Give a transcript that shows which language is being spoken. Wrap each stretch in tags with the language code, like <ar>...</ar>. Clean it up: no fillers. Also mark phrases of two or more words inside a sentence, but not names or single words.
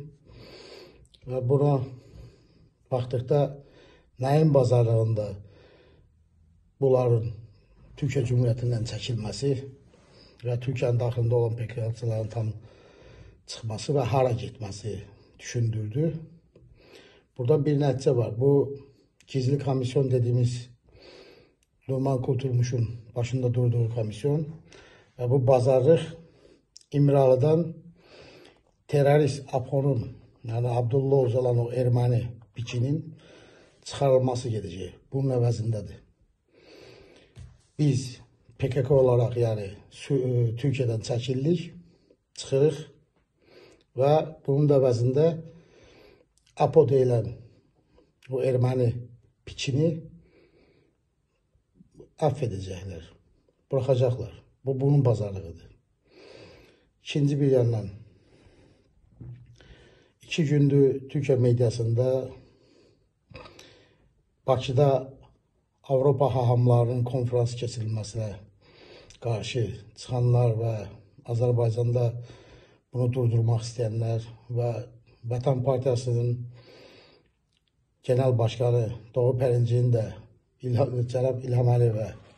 <az>Və buna baxdıqda nəyin bazarlığında bunların Türkiyə Cumhuriyyətindən çəkilməsi və Türkiyənin daxilində olan PKK-sıların tam çıxması və hara getməsi düşündürdü. Burada bir nəticə var.</az> <tr>Bu gizli komisyon dediğimiz Numan Kurtulmuş'un başında durduğu komisyon ve bu bazarlıq İmralı'dan terörist APO'nun yani Abdullah Öcalan o</tr> <az>Erməni biçinin çıxarılması gedəcək. Bunun əvəzindədir. Biz</az> <tr>PKK olarak yani Türkiye'den</tr> <az>çəkildik, çıxırıq və bunun əvəzində APO deyilən o Erməni biçini affedəcəklər,</az> <tr>bırakacaklar.</tr> <az>Bu bunun bazarlığıdır.</az> <tr>İkinci bir yandan 2 gündür Türkiye medyasında Bakıda Avropa hahamlarının konferans kesilmesine karşı çıkanlar ve Azerbaycan'da bunu durdurmak isteyenler ve Vatan Partiyasının Genel Başkanı Doğu Pərincinin de Cənab İlham Əliyevə</tr>